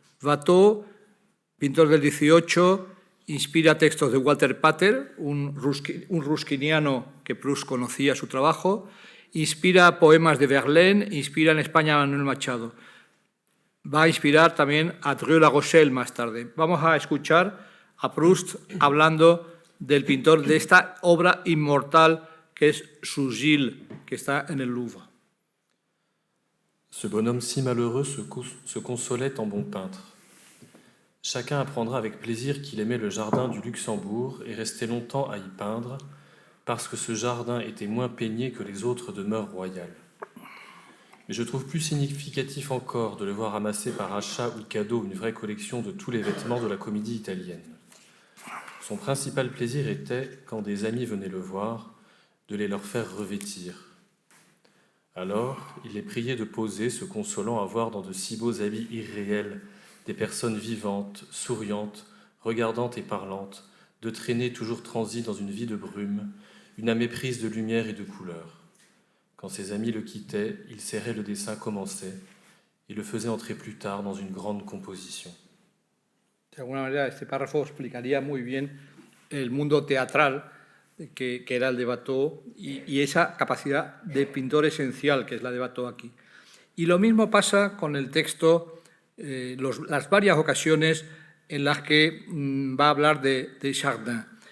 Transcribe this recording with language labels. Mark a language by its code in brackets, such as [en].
[es] Watteau, pintor del 18, inspira textos de Walter Pater, un ruskiniano que Proust conocía su trabajo, inspira poemas de Verlaine, inspira en España a Manuel Machado. Va a inspirar también a Drieu-La-Rochelle más tarde. Vamos a escuchar a Proust hablando del pintor de esta obra inmortal que es su Gilles, que está en el Louvre. [fr] Ce bonhomme si malheureux se consolait en bon peintre. Chacun apprendra avec plaisir qu'il aimait le jardin du Luxembourg et restait longtemps à y peindre, parce que ce jardin était moins peigné que les autres demeures royales. Mais je trouve plus significatif encore de le voir amasser par achat ou cadeau une vraie collection de tous les vêtements de la comédie italienne. Son principal plaisir était, quand des amis venaient le voir, de les leur faire revêtir. Alors, il les priait de poser, se consolant à voir dans de si beaux habits irréels des personnes vivantes, souriantes, regardantes et parlantes, de traîner toujours transi dans une vie de brume, une âme éprise de lumière et de couleurs. Quand ses amis le quittaient, il serrait le dessin commençait et le faisait entrer plus tard dans une grande composition. [es] De alguna manera, este párrafo explicaría muy bien el mundo teatral que era el de Watteau y esa capacidad de pintor esencial que es la de Watteau aquí. Y lo mismo pasa con el texto, las varias ocasiones en las que va a hablar de Chardin.